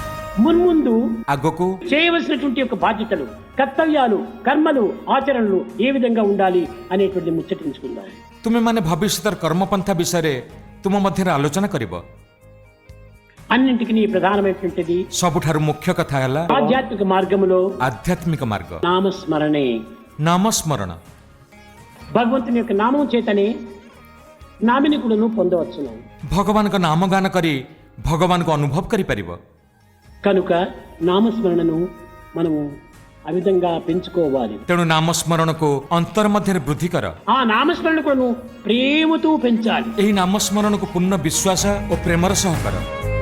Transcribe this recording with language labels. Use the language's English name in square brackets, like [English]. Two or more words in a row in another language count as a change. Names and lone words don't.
[Telugu] మున్ముందు [Odia] ଆଗକୁ [Telugu] చేయవలసినటువంటి యొక్క బాధ్యతలు, కర్తవ్యాలు, కర్మలు, ఆచరణలు ఏ విధంగా ఉండాలి అనేటువంటి ముచ్చటించుకుందాం. [Odia] ତୁମେମାନେ ଭବିଷ୍ୟତର କର୍ମପନ୍ଥା ବିଷୟରେ ତୁମ ମଧ୍ୟରେ ଆଲୋଚନା କରିବ. [Telugu] అన్నింటికి ప్రధానమైనటువంటిది [Odia] ସବୁଠାରୁ ମୁଖ୍ୟ କଥା ହେଲା [Telugu] ఆధ్యాత్మిక మార్గములో [Odia] ଆଧ୍ୟାତ୍ମିକ ମାର୍ଗ, [Telugu] నామస్మరణే. [Odia] ନାମସ୍ମରଣ. [Telugu] భగవంతుని యొక్క నామం చేతనే నామినికులను పొందవచ్చును. [Odia] ଭଗବାନଙ୍କ ନାମ ଗାନ କରି ଭଗବାନଙ୍କୁ ଅନୁଭବ କରିପାରିବ. [Telugu] కనుక నామస్మరణను మనము ఆ విధంగా పెంచుకోవాలి. [Odia] ତେଣୁ ନାମସ୍ମରଣକୁ ଅନ୍ତର ମଧ୍ୟରେ ବୃଦ୍ଧି କର. [Telugu] ఆ నామస్మరణకు ప్రేమతో పెంచాలి. [Odia] ଏହି ନାମସ୍ମରଣକୁ ପୂର୍ଣ୍ଣ ବିଶ୍ୱାସ ଓ ପ୍ରେମର ସହ କର.